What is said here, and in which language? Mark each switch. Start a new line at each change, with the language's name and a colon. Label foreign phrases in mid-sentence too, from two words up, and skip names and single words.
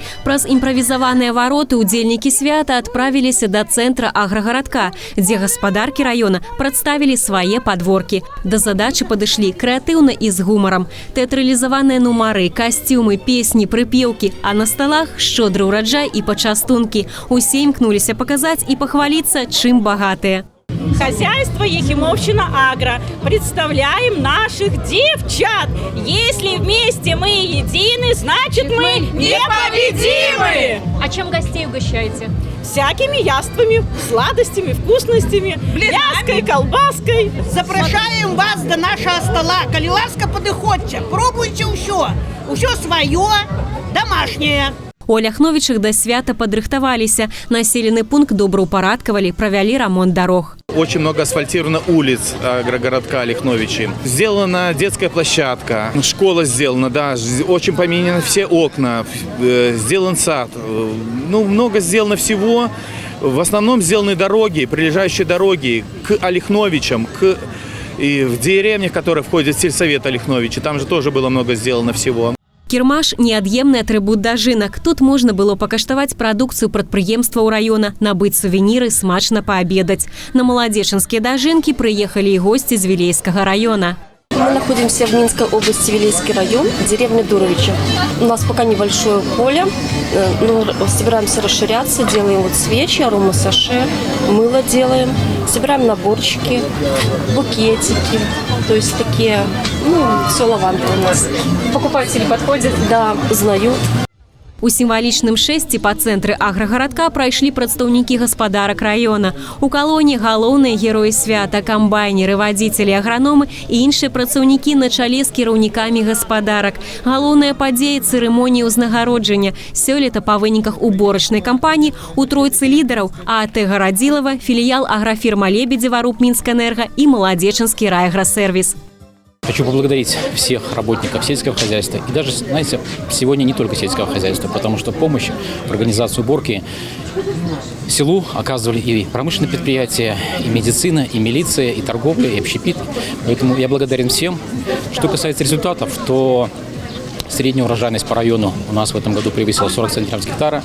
Belarusian: Праз імправізаваныя вароты удзельнікі свята адправіліся да цэнтра аграгарадка, дзе гаспадаркі раёна прадставілі свае падворкі. Да задачы падышлі крэатыўна і з гумарам. Тэатралізаваныя нумары, касцюмы, песні, прыпеўкі, а на сталах шчодры ўраджай і пачастункі. Усе імкнуліся паказаць і пахваліцца, чым багатыя.
Russian: Хозяйство Ехимовщина Агро. Представляем наших девчат. Если вместе мы едины, значит мы непобедимы. А чем гостей угощаете? Всякими яствами, сладостями, вкусностями, мяской, колбаской. Запрашаем вас до нашего стола.
Belarusian: Калі ласка, падыходзьце, пробуйте ўсё. Усё свое, домашнее. У Ляхновічах да свята падрыхтаваліся. Населены пункт добраўпарадкавалі, правялі рамонт дарог.
Russian: Очень много асфальтировано улиц агрогородка Ляхновичи. Сделана детская площадка, школа сделана, да, очень поменены все окна, сделан сад. Ну, много сделано всего. В основном сделаны дороги, прилежащие дороги к Ольхновичам, и в деревнях, которые входят в сельсовет Ольхновичи. Там же тоже было много сделано всего.
Belarusian: Кірмаш – неад'емны атрыбут дажынак. Тут можна было пакаштаваць прадукцыю прадпрыемстваў раёна, набыць сувеніры, смачна паабедаць. На маладзечанскія дажынкі прыехалі і госці з Вілейскага раёна. Мы находимся в Минской области, Вилейский район, деревня Дуровича. У нас пока небольшое поле, но собираемся расширяться, делаем вот свечи, аромасаше, мыло делаем, собираем наборчики, букетики, то есть такие, все лаванды у нас. Покупатели подходят? Да, узнают. У сімвалічным шэсці па цэнтры аграгарадка прайшлі прадстаўнікі гаспадарак раёна. У калоні галоўныя героі свята, камбайнеры, вадзіцелі, аграномы і іншыя працаўнікі на чале з кіраўнікамі гаспадарак. Галоўная падзея цырымоніі ўзнагароджання. Сёлета па выніках уборачнай кампаніі у тройцы лідараў ААТ Гарадзілава, філіял аграфірма Лебедзева, РУП Мінскэнерга і маладзечанскі райаграсервіс.
Russian: Хочу поблагодарить всех работников сельского хозяйства. И даже, знаете, сегодня не только сельского хозяйства, потому что помощь в организации уборки селу оказывали и промышленные предприятия, и медицина, и милиция, и торговля, и общепит. Поэтому я благодарен всем. Что касается результатов, то средняя урожайность по району у нас в этом году превысила 40 центнеров с гектара.